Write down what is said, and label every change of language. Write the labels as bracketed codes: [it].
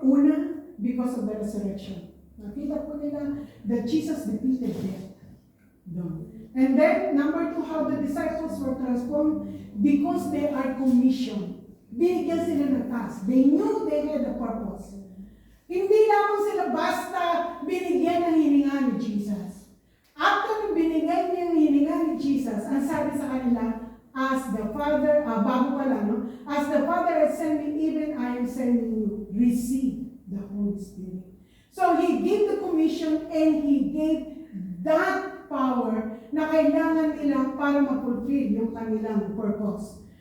[en] Una, because of the resurrection. [tl] Nakita po nila [en] that Jesus defeated death. No. And then, number 2, how the disciples were transformed because they are commissioned. [tl] Binigyan sila ng task. [en] They knew they had a purpose. [tl] Hindi lamang sila basta binigyan ng hininga ni Jesus. After binigyan niya ng hininga ni Jesus, ang sabi sa kanila, [en] as the Father, [tl] bago pa lang, [en] no? As the Father has sent me, even I am sending you. Receive the Holy Spirit. So He gave the commission and He gave that power [tl] na kailangan nila para ma-fulfill yung kanilang purpose.